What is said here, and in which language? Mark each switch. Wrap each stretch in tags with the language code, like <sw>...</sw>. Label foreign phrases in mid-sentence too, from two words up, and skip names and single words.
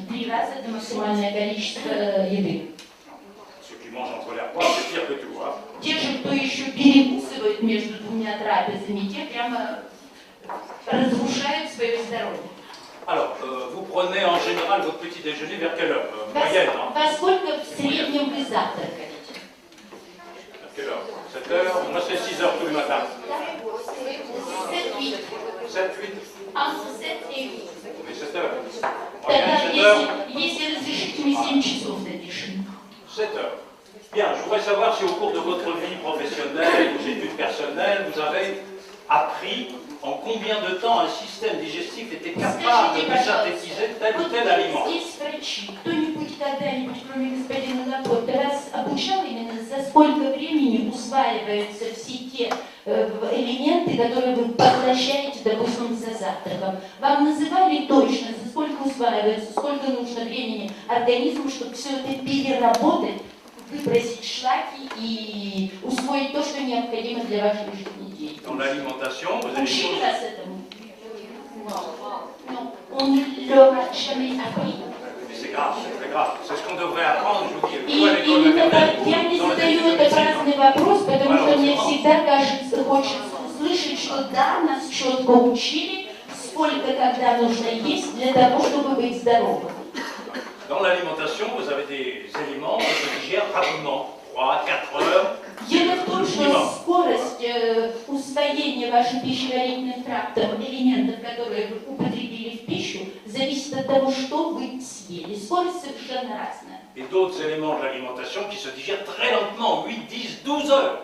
<ru>3 раза – это максимальное количество еды.</ru> <fr>Ceux qui mangent entre les repas, c'est pire que tout. Hein.</fr> <ru>Те же, кто еще перекусывает между двумя трапезами, те прямо разрушают свое здоровье.</ru> <fr>Alors, vous prenez en général votre petit déjeuner vers quelle heure moyenne, hein?</fr> <ru>Во сколько в среднем вы завтракаете?</ru> <fr>À quelle heure 7 heures? Moi, c'est 6 heures tous les matins. 7-8. 7, 8? Entre 7 и 8. Mais 7 heures.</fr> <ru>Тогда,</ru> <fr>Moyenne, 7 heures.</fr> <ru>если разрешите, мы 7 часов запишем.</ru> <fr>7 heures. Bien, je voudrais savoir si au cours de votre vie professionnelle, vos études personnelles, vous avez appris en combien de temps un système digestif était capable de synthétiser tel ou tel aliment.</fr> <ru>Здесь врачи. Кто-нибудь когда-нибудь, кроме господина Лапорта, вас обучал именно, за сколько времени усваиваются все те элементы, которые вы поглощаете, допустим, за завтраком? Вам называли точно, за сколько усваивается, сколько нужно времени организму, чтобы все это переработать, выбросить шлаки и усвоить то, что необходимо для вашей жизни деятельности?</ru> <fr>Dans l'alimentation, vous avez</fr> <ru>Учили вас этому?</ru> <fr>Non. On ne leur a jamais appris. Mais c'est grave, c'est très grave. C'est ce qu'on devrait apprendre, je vous dis,</fr> <ru>И</ru> <fr>soit à l'école maternelle,</fr> <ru>я не</ru> <fr>dans les</fr> <ru>задаю</ru> <fr>études de</fr> <ru>этот</ru> <fr>médecine.</fr> <ru>праздный вопрос, потому что мне всегда кажется, хочется услышать, что да, нас четко учили, сколько когда нужно есть для того, чтобы быть здоровым.</ru> <fr>Dans l'alimentation, vous avez des éléments qui se digèrent rapidement, 3-4 heures.</fr> <ru>Дело в том, что скорость усвоения вашим пищеварительным трактом элементов, которые вы употребили в пищу, зависит от того, что вы съели. Скорость совершенно разная.</ru> <fr>Et d'autres éléments de l'alimentation qui se digèrent très lentement, 8, 10, 12 heures.</fr>